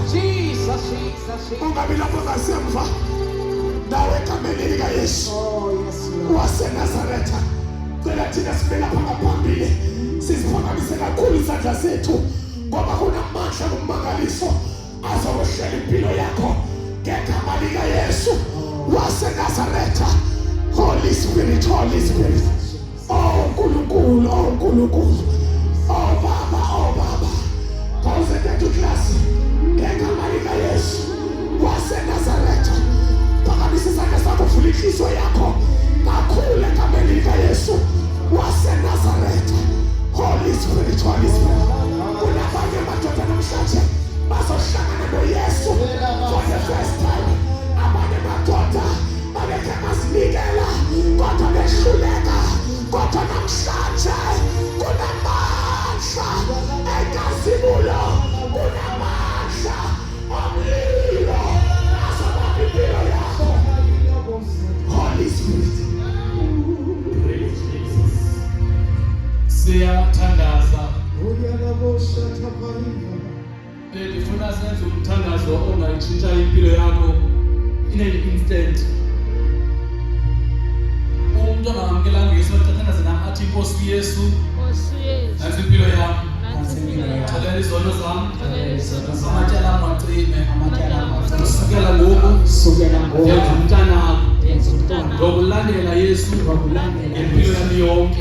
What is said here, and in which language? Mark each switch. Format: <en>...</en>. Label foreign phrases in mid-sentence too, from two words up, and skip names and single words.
<zu>Ungabi lapho ngasemva, nawe egameni likaYesu waseNazaretha, cela thina sibe lapha ngaphambili, siziphakamise kakhulu izandla zethu ngoba kunamandla kummangaliso azokwehlela impilo yakho ngegama likaYesu waseNazaretha.</zu> <en>Holy Spirit, Holy Spirit,</en> <zu>oh Nkulunkulu, oh Nkulunkulu, oh Baba, oh Baba,</zu> <en>pause that class</en> <zu>ngegama likaYesu waseNazaretha. Phakamisa isandla sakho, vula inhliziyo yakho kakhulu egameni likaYesu waseNazaretha.</zu> <en>Holy Spirit, Holy Spirit,</en> <zu>kunabanye amadoda namhlanje bazohlangana noYesu</zu> <en>for the first time.</en> <zu>Abanye madoda babekhe bazinikela kodwa behluleka, kodwa namhlanje kunamandla enkazimulo, kunamandla omlilo azobamba impilo yakho.</zu> <en>Holy Spirit, praise Jesus.</en> <zu>Siyathandaza ndifuna senze umthandazo ongayitshintsha impilo yakho</zu> <en>in an instant.</en> <zu>Umuntu angamkelanga Yesu athandaze nami athi Nkosi Yesu, nansi impilo yami, xelela izono zami, amatyala ami wacime, kusukela ngoku ndenza umntanakho, ngokulandela Yesu ngempilo yami yonke.</zu>